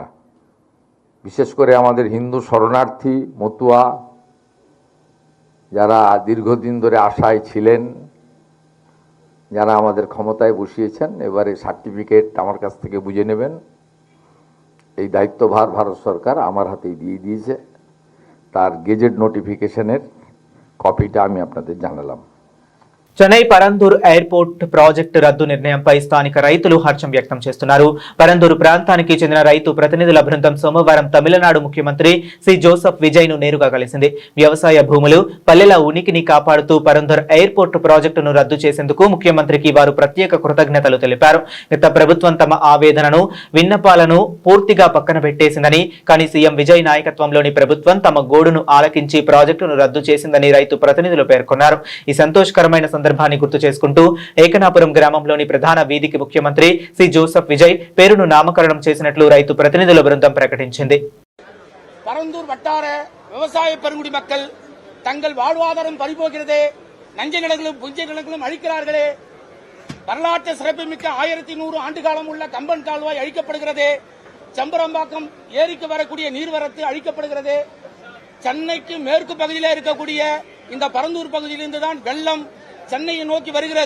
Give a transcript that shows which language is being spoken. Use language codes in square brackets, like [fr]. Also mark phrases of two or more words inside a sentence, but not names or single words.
[bn] বিশেষ করে আমাদের হিন্দু শরণার্থী মতুয়া যারা দীর্ঘদিন ধরে আশায় ছিলেন, যারা আমাদের ক্ষমতায় বসিয়েছেন, এবারে সার্টিফিকেট আমার কাছ থেকে বুঝে নেবেন। এই দায়িত্বভার ভারত সরকার আমার হাতেই দিয়ে দিয়েছে। তার [en] gazette notification [bn] কপিটা আমি আপনাদের জানালাম। [te] చెన్నై పరందూర్ [en] airport project [te] రద్దు నిర్ణయంపై స్థానిక రైతులు హర్షం వ్యక్తం చేస్తున్నారు. పరందూరు ప్రాంతానికి చెందిన రైతు ప్రతినిధుల బృందం సోమవారం తమిళనాడు ముఖ్యమంత్రి సి జోసెఫ్ విజయ్ ను నేరుగా కలిసింది. వ్యవసాయ భూములు, పల్లెల ఉనికిని కాపాడుతూ పరందూర్ [en] airport project [te] రద్దు చేసేందుకు ముఖ్యమంత్రికి వారు ప్రత్యేక కృతజ్ఞతలు తెలిపారు. గత ప్రభుత్వం తమ ఆవేదనను, విన్నపాలను పూర్తిగా పక్కన పెట్టేసిందని, కానీ సీఎం విజయ్ నాయకత్వంలోని ప్రభుత్వం తమ గోడును ఆలకించి ప్రాజెక్టును రద్దు చేసిందని రైతు ప్రతినిధులు పేర్కొన్నారు. ఈ సంతోషకరమైన సందర్భాన్ని గుర్తు చేసుకుంటూ ఏకనాపురం గ్రామంలోని ప్రధాన వీధికి ముఖ్యమంత్రి సి జోసెఫ్ విజయ్ పేరును నామకరణం చేసినట్లు రైతు ప్రతినిధుల బృందం ప్రకటించింది. [ta] பரந்தூர் வட்டார விவசாய பெருங்குடி மக்கள் தங்கள் வாழ்வாதாரம் பறிபோகிறதே, நஞ்ச நிலங்களும் புஞ்ச நிலங்களும் அழிக்கிறார்களே, வரலாற்று சிறப்புமிக்க 1100 ஆண்டு காலம் உள்ள கம்பன் கால்வாய் அழிக்கப்படுகிறது, சம்பரம்பாக்கம் ஏரிக்கு வரக்கூடிய நீர்வரத்து அழிக்கப்படுகிறது, சென்னைக்கு மேற்கு பகுதியில் இருக்கக்கூடிய இந்த பரந்தூர் பகுதியிலிருந்து தான் வெள்ளம் சென்னையை நோக்கி வருகிறது.